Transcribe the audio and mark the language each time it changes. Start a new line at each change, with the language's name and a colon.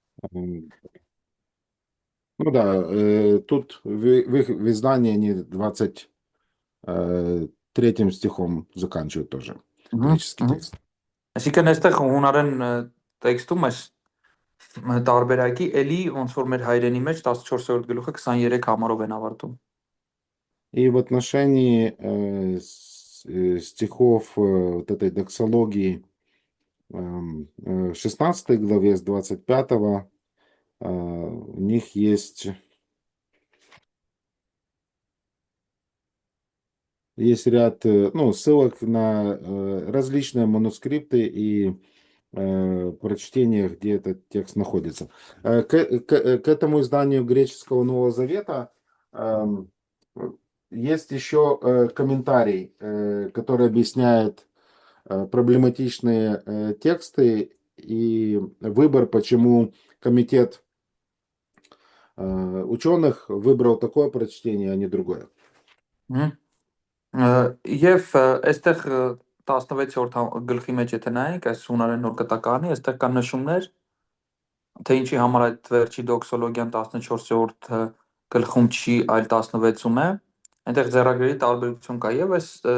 Russian: Эм, Ну да, тут в издании они 23 стихом заканчивают тоже греческий текст.
Armenian: Այսինքն այստեղ հունարեն տեքստում այս տարբերակի էլի ոնց որ մեր հայրենի մեջ 14-րդ գլուխը 23 համարով են ավարտում։
Russian: И в отношении стихов вот этой доксологии в 16 главе с 25 у них есть ряд ссылок на различные манускрипты и прочтениях, где этот текст находится. К этому изданию греческого Нового Завета есть еще комментарий, который объясняет проблематичные тексты и выбор, почему комитет ученых выбрал такое прочтение, а не другое.
Armenian: Եվ այստեղ 16-րդ գլխի մեջ եթե նայենք այս հունարեն նոր կտակարանի, այստեղ կան նշումներ, թե ինչի համար այդ վերջի դոքսոլոգիան 14-րդ գլխում չի, այլ 16-ում է։ Այնտեղ ձեռագրերի տարբերություն կա եւ այս